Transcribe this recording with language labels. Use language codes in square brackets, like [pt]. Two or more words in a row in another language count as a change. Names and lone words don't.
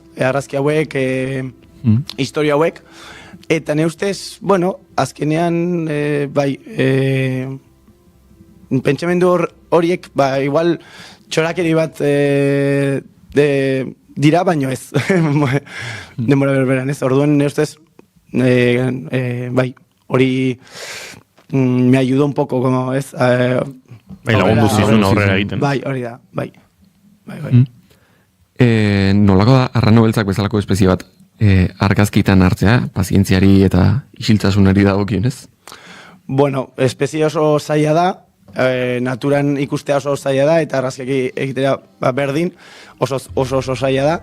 [eu] Argazki hauek, historia hauek, eta ne ustez, bueno, azkenean, bai, pentsamendu horiek, igual txorakeri bat dira, baino ez. Denbora berberan, ez? Orduan, ne ustez, bai, hori [es] me ayudó un poco, como, [eu] ez? Bai, lagundu zizun aurrera egiten. Bai, hori da, bai. Nolako da arrano beltzak bezalako espezie bat argazkitan hartzea, pazientziari eta isiltasunari dagokionez? Bueno, espezie oso zaila da, naturan ikustea oso zaila da, eta argazkiak egitera berdin oso zaila da.